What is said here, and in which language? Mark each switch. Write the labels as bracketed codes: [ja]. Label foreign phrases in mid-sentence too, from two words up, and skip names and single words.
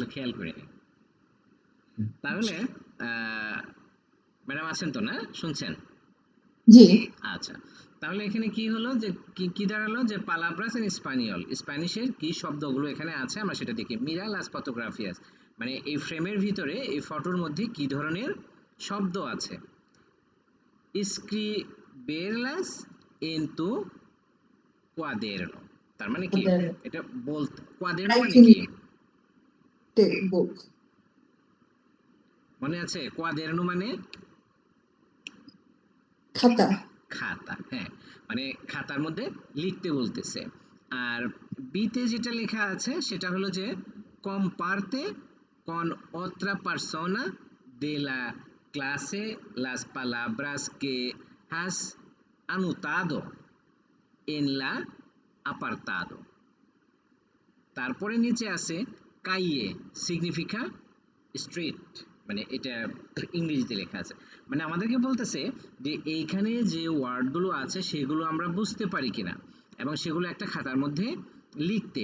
[bn] তাহলে খেয়াল করিনি। তাহলে ম্যাডাম আছেন তো না, শুনছেন? জি, আচ্ছা, তাহলে এখানে কি হলো যে কি দাঁড়ালো যে [es] palabras en español, [bn] স্প্যানিশের কি শব্দগুলো এখানে আছে আমরা সেটা দেখি। [es] mira las fotografías [bn] মানে এই ফ্রেমের ভিতরে এই ফটোর মধ্যে কি ধরনের শব্দ আছে। [es] escribirlas en tu cuaderno, [bn] তার মানে কি? ওদের এটা বলতে, cuaderno মানে [en] writing [bn] কি [en] book, [bn] মনে আছে? cuaderno মানে খাতা, খাতা, হ্যাঁ, মানে খাতার মধ্যে লিখতে বলতেছে। আর বিতে যেটা লেখা আছে সেটা হলো যে [es] comparte con otra persona de la clase las palabras que has anotado en la apartado। [bn] তারপরে নিচে আছে [es] calle, significa [bn] স্ট্রিট, মানে এটা ইংরেজিতে লেখা আছে। মানে আমাদেরকে বলতেছে যে এইখানে যে ওয়ার্ডগুলো আছে সেগুলো আমরা বুঝতে পারি কিনা এবং সেগুলো একটা খাতার মধ্যে লিখতে।